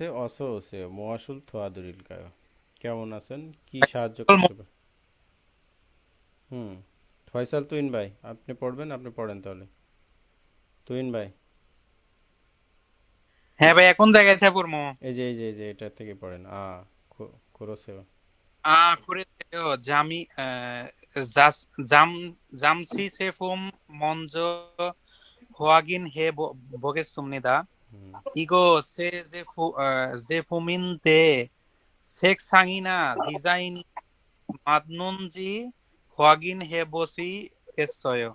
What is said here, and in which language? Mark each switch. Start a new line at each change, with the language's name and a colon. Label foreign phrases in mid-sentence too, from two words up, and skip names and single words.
Korean: 어서 오세요 무엇을 도와드릴까요.
Bangla: কেমন আছেন? কি সাহায্য করতে পারে? হুম। ফয়সাল তুইন ভাই, আপনি পড়বেন, আপনি পড়েন তাহলে। তুইন ভাই, হ্যাঁ ভাই, কোন জায়গায় থেকে পড়বো? এই যে এটা থেকে পড়েন। খোরসেও।
Korean: 그래요. 잠, 잠시 제품 먼저 확인해 보겠습니다.
Bangla: হুম।
Korean: 이거 제품인데 색상이나 디자인이 맞는지 확인해 보시겠어요?